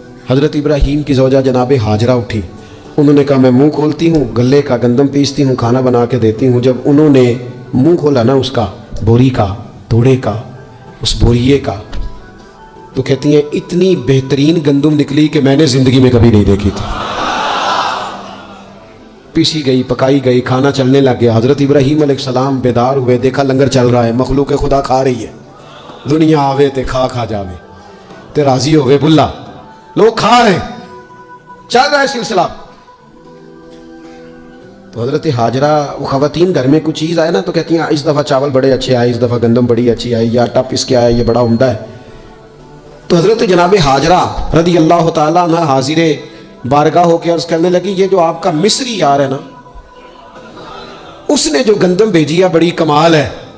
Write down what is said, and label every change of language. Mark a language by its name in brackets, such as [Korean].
[Urdu] حضرت ابراہیم کی زوجہ جناب ہاجرہ اٹھی, انہوں نے کہا میں منہ کھولتی ہوں, گلے کا گندم پیستی ہوں, کھانا بنا کے دیتی ہوں. جب انہوں نے منہ کھولا نا اس کا, بوری کا, توڑے کا, اس بوریے کا, تو کہتی ہیں اتنی بہترین گندم نکلی کہ میں نے زندگی میں کبھی نہیں دیکھی تھی. پیسی گئی, پکائی گئی, کھانا چلنے لگ گیا. حضرت ابراہیم علیہ السلام بیدار ہوئے, دیکھا لنگر چل رہا ہے, مخلوق خدا کھا رہی ہے. [Punjabi] دنیا آوے تے کھا کھا جاوے, تے راضی ہوئے بلا, [Urdu] لوگ کھا رہے, چل رہا ہے سلسلہ. تو حضرت ہاجرہ, وہ خواتین گھر میں کچھ چیز آئے نا تو کہتی ہیں اس دفعہ چاول بڑے اچھے آئے, اس دفعہ گندم بڑی اچھی آئی, یا ٹپ اس کے آیا, یہ بڑا عمدہ ہے. تو حضرت جناب ہاجرہ رضی اللہ تعالیٰ عنہ حاضر بارگاہ ہو کے عرض کرنے لگی, یہ جو آپ کا مصری یار ہے نا, اس نے جو گندم بھیجی ہے بڑی کمال ہے.